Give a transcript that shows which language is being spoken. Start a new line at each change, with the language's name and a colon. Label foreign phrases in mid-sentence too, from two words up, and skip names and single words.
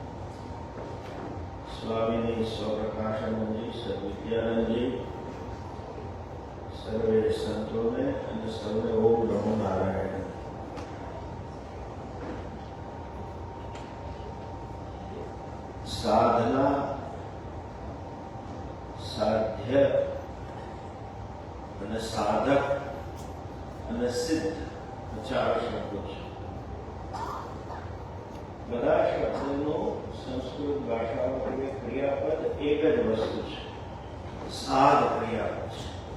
Hindi: स्वामी स्वप्रकाशानंद जी, सद्विद्यानंद जी, सर्वे संतों ने सर्वे ओम नमो नारायण।
Gujarati: साधना, साध्य અને સાધક અને સિદ્ધ ચાર શબ્દો છે. બધા શબ્દોનો સંસ્કૃત ભાષામાં ક્રિયાપદ એક જ વસ્તુ છે, સાધ ક્રિયાપદ છે.